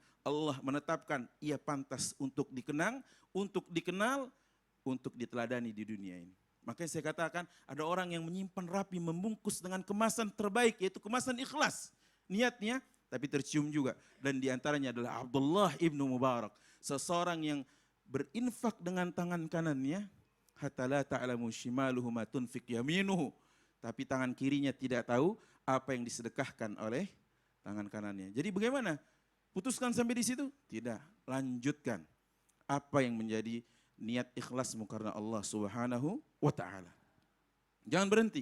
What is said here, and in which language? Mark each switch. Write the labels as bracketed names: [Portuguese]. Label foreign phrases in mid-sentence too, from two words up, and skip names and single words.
[Indonesian] Allah menetapkan ia pantas untuk dikenang, untuk dikenal, untuk diteladani di dunia ini. Makanya saya katakan ada orang yang menyimpan rapi, membungkus dengan kemasan terbaik, yaitu kemasan ikhlas. Niatnya, tapi tercium juga. Dan diantaranya adalah Abdullah ibnu Mubarak. Seseorang yang berinfak dengan tangan kanannya, [Arabic] حتى لا تعلم شماله ما تنفق يمينه. [Indonesian] Tapi tangan kirinya tidak tahu apa yang disedekahkan oleh tangan kanannya. Jadi bagaimana? Putuskan sampai di situ? Tidak, lanjutkan. Apa yang menjadi niat ikhlasmu karena Allah [Arabic] سبحانه وتعالى. [Indonesian] Jangan berhenti.